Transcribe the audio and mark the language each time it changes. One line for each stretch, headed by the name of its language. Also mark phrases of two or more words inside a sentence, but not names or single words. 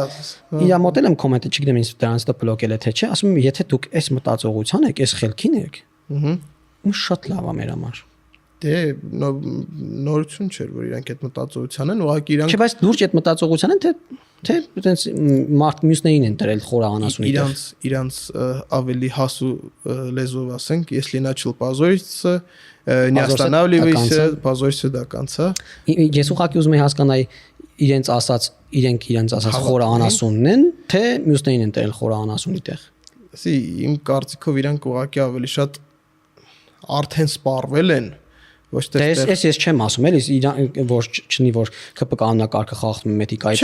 Armenian: Իրա մոտել եմ կոմենտը, չգիտեմ ինձ դրանից դա բլոկել է թե չէ, ասում եմ, եթե դուք այս մտածողության եք, այս խելքին եք, ու շատ լավ է մեր համար։ Դե նորություն չէր, որ իրանք այդ մտածողության են, ուղղակի իրանք Չէ, բայց լուրջ այդ մտածողության են, թե Թե այտենց մարդ մյուսներին են դրել խորը անասունի տեղ։ Իրանց ավելի հասու լեզվով ասենք,
Russian: если начал позориться, не останавливайся, позорься до конца։
Armenian: Ես ուղղակի ուզում եմ հասկանալ իրենց ասած խորը անասունն են, թե մյուսներին են դրել խորը անասունի տեղ։ Իմ կարծիքով իրանք ուղղակի ավելի շատ արդեն սպառվել են ոչ թե ես չեմ ասում էլի որ չնի որ ԿՊ կանոնակարգը խախտում է մեթիկայի